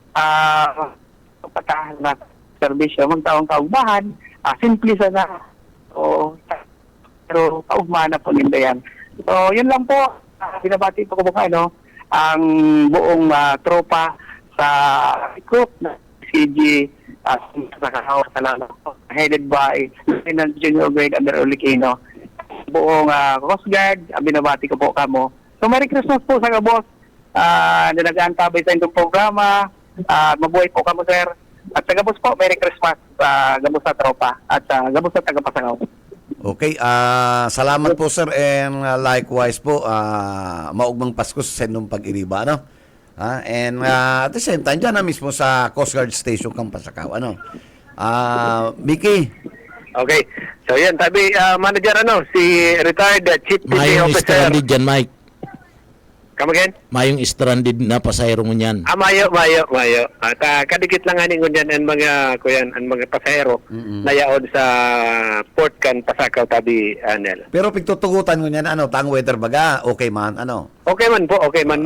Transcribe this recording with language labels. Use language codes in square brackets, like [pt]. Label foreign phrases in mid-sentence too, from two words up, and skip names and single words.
[bik] Patahan na serbisyo, magtaong kaugmahan, simple sana. So, pero kaugmahan na po nila yan. [tl] So yun lang po, binabati po ko po ang buong tropa sa group na CG sa Kahawa headed by Lieutenant Junior Grade Under Olicino. [bik] Buong Coast Guard, binabati ko po kamo. So [en] Merry Christmas [bik] po sa kabos na nag-aantabay sa inyong programa. Mabuhay po kamo, sir. At sa gabos po, [en] Merry Christmas [bik] gabos sa tropa at gabos sa tagapasangaw. Okay, salamat po, sir, [en] and likewise [bik] po, maugmang Pasko sa inyong pag-iriba, ano? [en] And at the same time, [bik] dyan na mismo sa Coast Guard Station Kampasakaw, ano? Mickey. Okay. So yan, tabi manager si retired Chief PJ Mayong Officer. stranded dyan, Mike. [en] Come again? [bik] Mayong stranded na pasahero mo niyan. Mayo. At kadikit lang ani ngunyan ang mga kuyan, ang mga pasahero na yaod sa Port Can Pasakaw tabi Anel. Pero pigtutugutan mo niyan, ano, tang weather baga, okay man, ano? Okay man po, okay man.